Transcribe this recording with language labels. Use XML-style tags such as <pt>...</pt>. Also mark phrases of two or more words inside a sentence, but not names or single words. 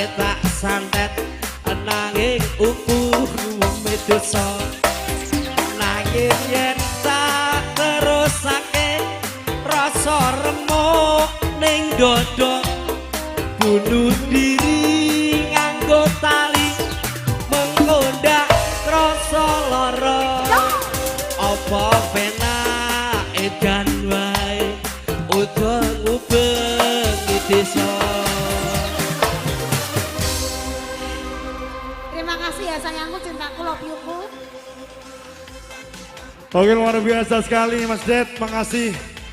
<jv>tak santet nanging ukume dosa nanging yen tak terusake rasa remuk ning dada bunuh diri nganggo tali mengkondak rasa lara apa penake dan wae uga ngubengi desa</jv> <id>Terima kasih ya sayangku, cintaku,</id> <en>love you-ku.</en> <id>Oke, luar biasa sekali Mas Det, makasih.</id>